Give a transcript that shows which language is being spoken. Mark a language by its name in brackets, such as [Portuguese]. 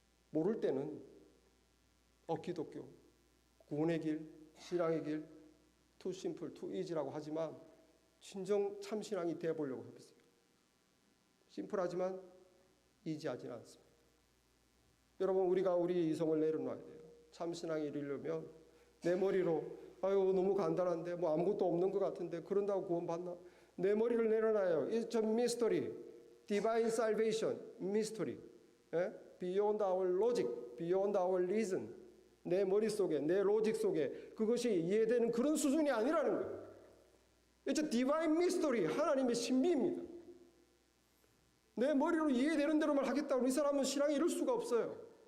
[Korean] 모를 때는 기독교, 구원의 길, 신앙의 길, [English] too simple, too easy [Korean] 라고 하지만 진정 참 신앙이 되어보려고 해보세요. 심플하지만 이지하지는 않습니다. 여러분, 우리가 우리 이성을 내려놔야 돼요. 참 신앙이 이루려면 내 머리로 너무 간단한데 아무것도 없는 것 같은데 그런다고 구원받나? 내 머리를 내려놔요. [English] It's a mystery. Divine salvation, mystery. Beyond our logic, beyond our reason. [Korean] 내 머릿속에, 내 로직 속에 그것이 이해되는 그런 수준이 아니라는 거예요. [English] It's a divine mystery. [Korean] 하나님의 신비입니다. 내 머리로 이해되는 대로만 하겠다고 이 사람은 신앙이 이룰 수가 없어요.